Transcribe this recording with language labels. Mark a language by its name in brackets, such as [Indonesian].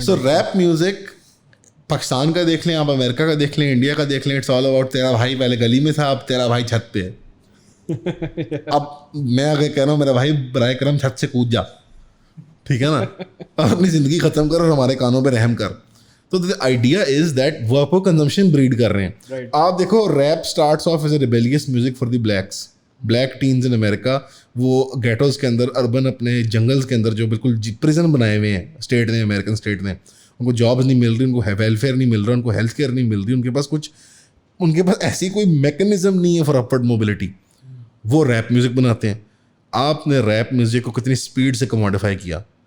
[Urdu] سو rap music Pakistan کا دیکھ لیں آپ, امریکہ کا دیکھ لیں, انڈیا کا دیکھ لیں, [English] it's all about [Urdu] تیرا بھائی پہلے گلی میں تھا اب تیرا بھائی چھت پہ ہے. اب میں اگر کہہ رہا ہوں میرا بھائی برائے کرم چھت سے کود جا, ٹھیک ہے نا, اپنی زندگی ختم کر اور ہمارے کانوں پہ رحم کر. تو [English] the idea is that [Urdu] وہ آپ کو کنزمپشن بریڈ کر رہے ہیں. آپ دیکھو [English] Rap starts off as a rebellious music for the black teens in America. [Urdu] وہ گیٹوز کے اندر, اربن اپنے جنگلز کے اندر جو بالکل پریزن بنائے ہوئے ہیں اسٹیٹ نے, امریکن اسٹیٹ نے, ان کو جابز نہیں مل رہی, ان کو ویلفیئر نہیں مل رہا, ان کو ہیلتھ کیئر نہیں مل رہی, ان کے پاس ایسی کوئی میکینزم نہیں ہے [English] For upward mobility. [Urdu] وہ ریپ میوزک بناتے ہیں. آپ نے ریپ میوزک کو کتنی اسپیڈ سے کموڈیفائی کیا.